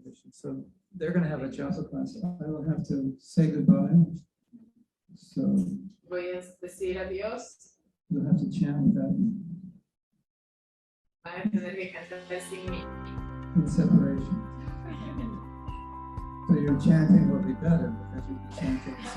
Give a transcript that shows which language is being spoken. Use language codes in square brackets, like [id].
[en] So they're going to have a japa class. I will have to say goodbye. So [es] Voy a decir adiós. [en] you'll have to chant that [es] Van a tener que cantar sin mí. [en] in separation. So your chanting will be better because you'll be chanting in separation.